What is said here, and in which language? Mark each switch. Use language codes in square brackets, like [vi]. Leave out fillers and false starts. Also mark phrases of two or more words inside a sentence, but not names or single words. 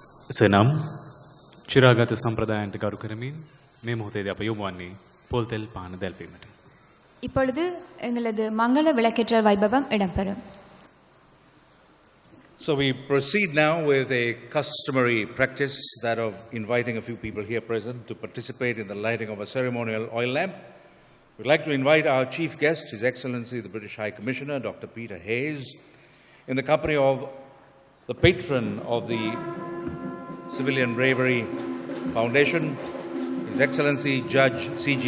[si] සනම් චිරාගත සම්ප්‍රදායන්ට ගරු කරමින් මේ මොහොතේදී අප යොමු වන්නේ පොල් තෙල් පාන දැල්වීමට. [ta] இப்பொழுது எங்களது மங்கள விளக்கேற்றல் வைபவம் இடம்பெறும். [en] So we proceed now with a customary practice, that of inviting a few people here present to participate in the lighting of a ceremonial oil lamp. We'd like to invite our chief guest, His Excellency the British High Commissioner, Dr. Peter Hayes, in the company of the patron of the Civilian Bravery Foundation, His Excellency Judge C.G.